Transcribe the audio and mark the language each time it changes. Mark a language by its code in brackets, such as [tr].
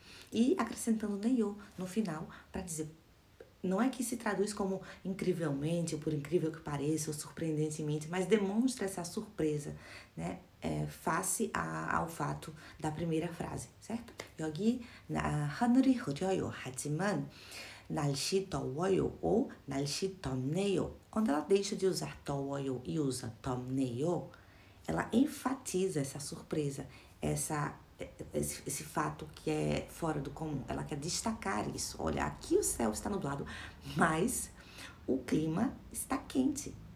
[pt] E acrescentando nail no final para dizer. Não é que se traduz como incrivelmente, ou por incrível que pareça, ou surpreendentemente, mas demonstra essa surpresa, né? Face ao fato da primeira frase, certo? [ko] 여기 하늘이 흐려요. 하지만 날씨 더워요 ou 날씨 덥네요. [pt] Quando ela deixa de usar 더워요 e usa 덥네요, ela enfatiza essa surpresa, esse fato que é fora do comum. Ela quer destacar isso. Olha, aqui o céu está nublado, mas o clima está quente.